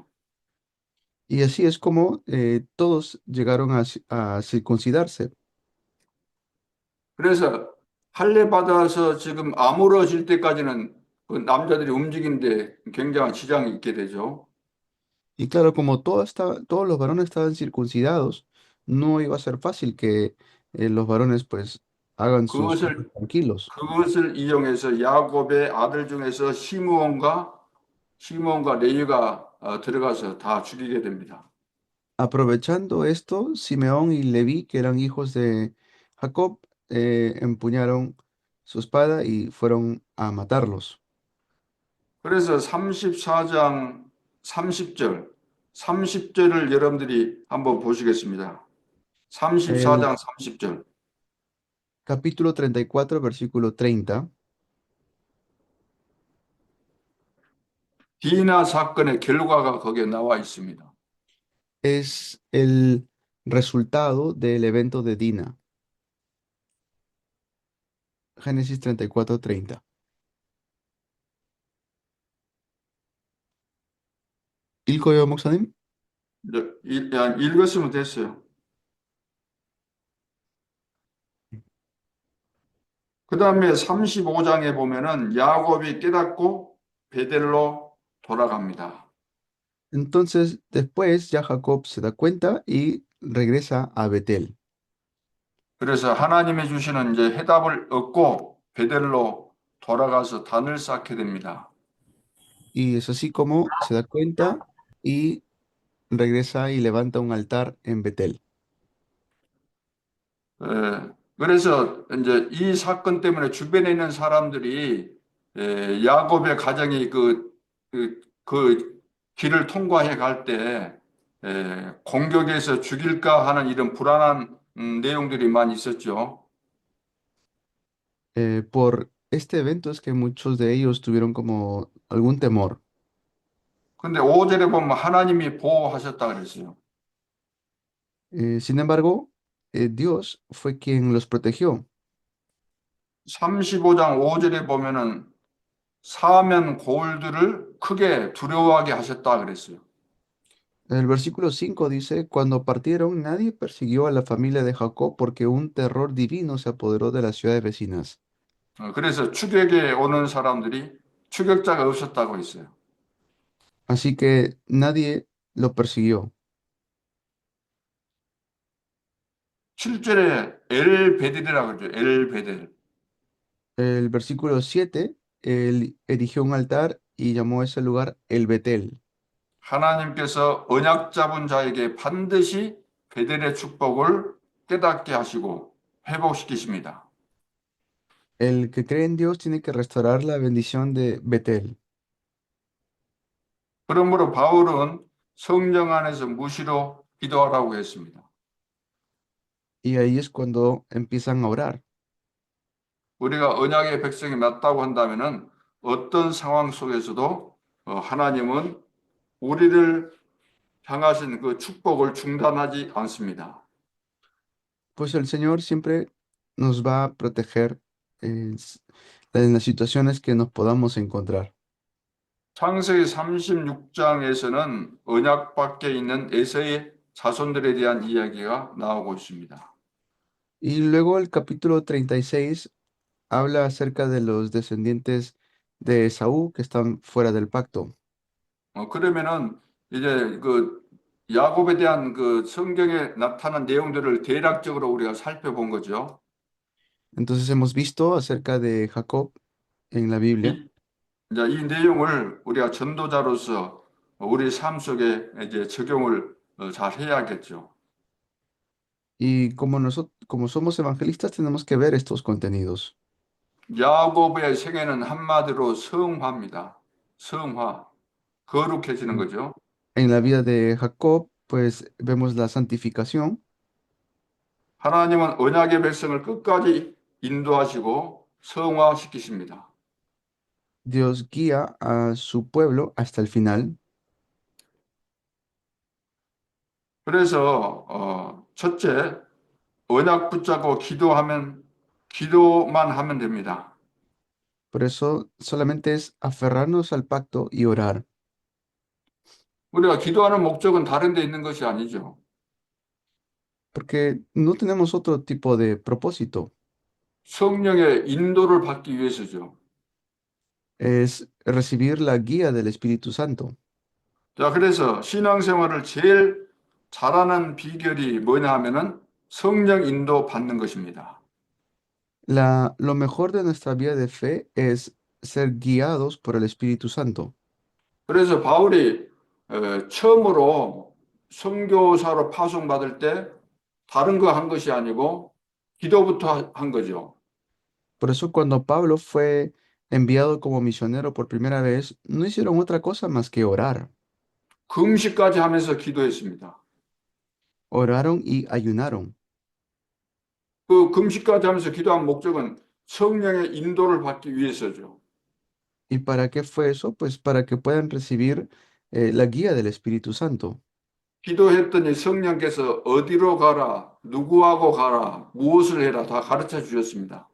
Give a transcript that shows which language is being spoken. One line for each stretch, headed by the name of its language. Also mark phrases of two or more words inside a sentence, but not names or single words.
Spanish: Y así es como todos llegaron a circuncidarse.
Korean: 그래서 할례 받아서 지금 아물어질 때까지는 그 남자들이 움직이는데 굉장한 지장이 있게 되죠.
Spanish: Y claro, como todos los varones estaban circuncidados, no iba a ser fácil que los varones pues hagan sus cosas
Korean: 그것을
Spanish: tranquilos.
Korean: 그것을 이용해서 야곱의 아들 중에서 시므온과 레위가 들어가서 다 죽이게 됩니다.
Spanish: Aprovechando esto, Simeón y Leví, que eran hijos de Jacob, empuñaron su espada y fueron a matarlos.
Korean: 그래서 34장 30절, 30절을 여러분들이 한번 보시겠습니다.
Spanish: El
Korean: 34장 30절.
Spanish: capítulo 34, versículo 30,
Korean: 디나 사건의 결과가 거기에 나와 있습니다.
Spanish: es el resultado del evento de Dina. Génesis 34, 30.
Korean: 읽어요, 목사님? 읽었으면 됐어요. 그 다음에 35장에 보면은 야곱이 깨닫고 베델로 돌아갑니다.
Spanish: Entonces, después ya Jacob se da cuenta y regresa a Betel.
Korean: 그래서 하나님이 주시는 이제 해답을 얻고 베델로 돌아가서 단을 쌓게 됩니다.
Spanish: Y es así como se da cuenta y regresa y levanta un altar en Betel.
Korean: 그래서 이제 이 사건 때문에 주변에 있는 사람들이 야곱의 가정이 그 길을 통과해 갈 때 공격해서 죽일까 하는 이런 불안한 내용들이 많이 있었죠.
Spanish: Por este evento es que muchos de ellos tuvieron como algún temor.
Korean: 근데 5절에 보면 하나님이 보호하셨다 그랬어요.
Spanish: Sin embargo, Dios fue quien los protegió.
Korean: 35장 5절에 보면은 사면 고울들을 크게 두려워하게 하셨다 그랬어요.
Spanish: El versículo 5 dice, cuando partieron, nadie persiguió a la familia de Jacob porque un terror divino se apoderó de las ciudades vecinas.
Korean: 그래서 추격에 오는 사람들이 추격자가 없었다고 했어요.
Spanish: Así que nadie lo persiguió.
Korean: 7절에 엘베델이라고 그러죠. 엘베델.
Spanish: El versículo 7, él erigió un altar y llamó a ese lugar el Betel.
Korean: 하나님께서 언약 잡은 자에게 반드시 베델의 축복을 깨닫게 하시고 회복시키십니다.
Spanish: El que cree en Dios tiene que restaurar la bendición de Betel.
Korean: 그러므로 바울은 성령 안에서 무시로 기도하라고 했습니다.
Spanish: Y ahí es cuando empiezan a orar.
Korean: 우리가 언약의 백성이 맞다고 한다면은 어떤 상황 속에서도 하나님은 우리를 향하신 그 축복을 중단하지 않습니다.
Spanish: Pues el Señor siempre nos va a proteger en las situaciones que nos podamos encontrar.
Korean: 창세기 36장에서는 언약 밖에 있는 에서의 자손들에 대한 이야기가 나오고 있습니다.
Spanish: Y luego el capítulo 36 habla acerca de los descendientes de Esaú que están fuera del pacto.
Korean: 그러면은 이제 그 야곱에 대한 그 성경에 나타난 내용들을 대략적으로 우리가 살펴본 거죠.
Spanish: Entonces hemos visto acerca de Jacob en la Biblia
Korean: 이, 이제 이 내용을 우리가 전도자로서 우리 삶 속에 이제 적용을 잘 해야겠죠.
Spanish: y como nosotros, como somos evangelistas tenemos que ver estos contenidos.
Korean: 야곱의 생애는 한마디로 성화입니다. 성화, 거룩해지는
Spanish: En
Korean: 거죠.
Spanish: en la vida de Jacob, pues vemos la santificación.
Korean: 하나님은 언약의 백성을 끝까지 인도하시고 성화시키십니다.
Spanish: Dios guía a su pueblo hasta el final.
Korean: 그래서 첫째, 언약 붙잡고 기도만 하면 됩니다.
Spanish: Por eso solamente es aferrarnos al pacto y orar,
Korean: 우리가 기도하는 목적은 다른 데 있는 것이 아니죠.
Spanish: porque no tenemos otro tipo de propósito.
Korean: 성령의 인도를 받기 위해서죠.
Spanish: Es recibir la guía del Espíritu Santo.
Korean: 자, 그래서 신앙생활을 제일 잘하는 비결이 뭐냐 하면은 성령 인도 받는 것입니다.
Spanish: Lo mejor de nuestra vida de fe es ser guiados por el Espíritu Santo.
Korean: 그래서 바울이 처음으로 선교사로 파송받을 때 다른 거 한 것이 아니고 기도부터 한 거죠.
Spanish: Por eso cuando Pablo fue enviado como misionero por primera vez, no hicieron otra cosa más que orar.
Korean: 금식까지 하면서 기도했습니다.
Spanish: Oraron y ayunaron.
Korean: 그 금식까지 하면서 기도한 목적은 성령의 인도를 받기 위해서죠.
Spanish: ¿Y para qué fue eso? Pues para que puedan recibir la guía del Espíritu Santo.
Korean: 기도했더니 성령께서 어디로 가라, 누구하고 가라, 무엇을 해라 다 가르쳐 주셨습니다.